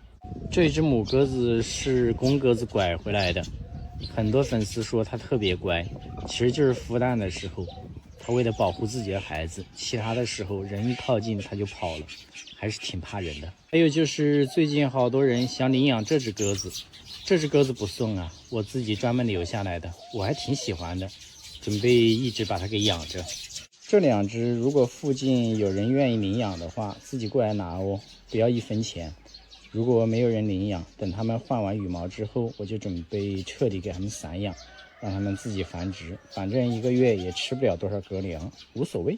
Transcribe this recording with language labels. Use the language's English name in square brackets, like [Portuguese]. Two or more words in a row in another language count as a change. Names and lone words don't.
[Chinese] 這隻母鴿子是公鴿子拐回來的，很多粉絲說它特別乖，其實就是孵蛋的時候它為了保護自己的孩子，其他的時候人一靠近它就跑了，還是挺怕人的。還有就是最近好多人想領養這隻鴿子， 這只鴿子不送啊，我自己专门留下来的，我还挺喜歡的，準備一直把它給養着。這兩隻如果附近有人願意領養的話，自己過來拿哦，不要1分錢。如果沒有人領養，等它們換完羽毛之後，我就準備徹底給它們散養，讓它們自己繁殖，反正1個月也吃不了多少鴿糧，無所謂。